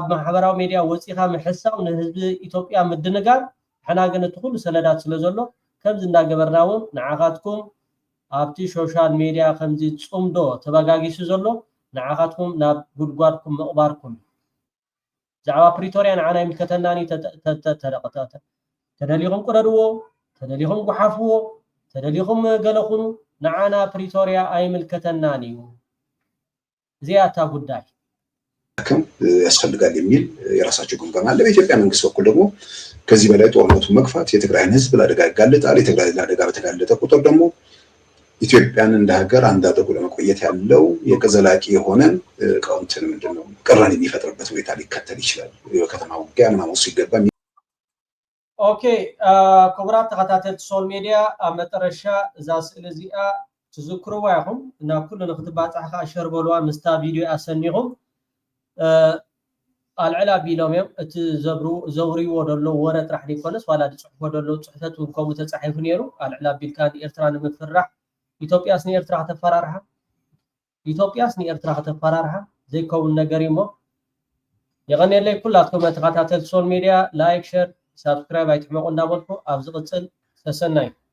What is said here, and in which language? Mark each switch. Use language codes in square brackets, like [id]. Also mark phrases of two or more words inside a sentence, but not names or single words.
[ti] ማሕበራዊ ሚድያ ወፂኻ ምሕሳብ ንህዝቢ ኢትዮጵያ ምድንጋር ሕና ግን እቲ ኩሉ ሰነዳት ስለ ዘሎ ከምዚ እንዳገበርና እውን ንዓኻትኩም ኣብቲ [en] social media [ti] ከምዚ ጽምዶ ተበጋጊሱ ዘሎ ንዓኻትኩም ናብ ጉድጓድኩም ምቕባርኩም ዛዕባ ፕሪቶሪያ ንዓና ይምልከተናኒ ተደሊኹም ቁረድዎ ተደሊኹም ጉሓፍዎ ተደሊኹም ገለኹኑ ንዓና ፕሪቶሪያ አይምልከተናኒ እዚያ እታ ጉዳይ [am] ያስፈልጋል የሚል የራሳቸው ግምገማ አለ። በኢትዮጵያ መንግስት በኩል ደግሞ ከዚህ በላይ ጦርነቱን መግፋት የትግራይን ህዝብ ለአደጋ ያጋልጣል። የትግራይ ለአደጋ በተጋለጠ ቁጥር ደግሞ ኢትዮጵያን እንደ ሀገር አንድ አድርጎ ለመቆየት ያለው የዘላቂ የሆነ ቀውንትን ምንድነው ቅራኔ የሚፈጥርበት ሁኔታ ሊከተል ይችላል። የከተማ ውጊያ ምናምን ሲገባ [ti] ኦኬ ክቡራት ተኸታተልቲ [en] social media [ti] ኣብ መጨረሻ እዛ ስእሊ እዚኣ ትዝክርዋ ኢኹም እና ኩሉ ንክትባፅሕካ ሸርበልዋ ምስታ ቪድዮ ኣሰኒኹም ኣልዕላ ቢሎም እዮም እቲ ዘውርይዎ ደሎ ወረ ጥራሕ ዘይኮነስ ዋላ ዝፅሕፎ ደሎ ፅሕፈት እውን ከምኡ ተፃሒፉ ነይሩ ኣልዕላ ቢልካ ንኤርትራ ንምፍራሕ ኢትዮጵያስ ንኤርትራ ከተፈራርሓ ዘይከውን ነገር እዩ እሞ የቀኒየለይ ኩላትኩም ተኸታተልቲ [en] social media like share subscribe [ti] አይትመቁ እንዳበልኩ ኣብ ዝቅፅል ተሰናይ